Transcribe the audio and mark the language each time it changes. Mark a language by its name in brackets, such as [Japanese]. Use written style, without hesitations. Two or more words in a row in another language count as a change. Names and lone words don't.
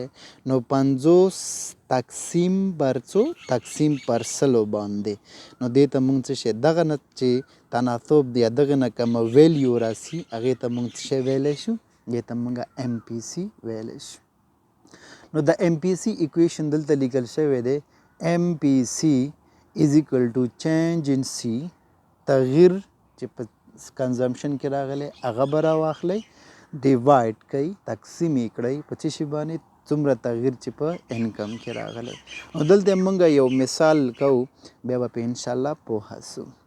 [Pashto] نو 50 تقسیم بر څو تقسیم پر 100 باندې. نو دې ته موږ څه شی دغه نه چې تناسب دی دغه نه کومه ویلیو راسي هغې ته موږ څه شی ویلی شو دې ته موږ MPC ویلی شو. نو د MPC اکویشن دلته لیکل شوی دی [English] MPC is equal to change in C [Pashto] تغییر چې په کنزمپشن کې راغلی هغه به راواخلی ډیوایډ کوي تقسیم یې کړئ په څه شي باندې څومره تغییر چې په انکم کې راغلی. نو دلته موږ یو مثال کوو بیا به په انشاءالله پوهه سو.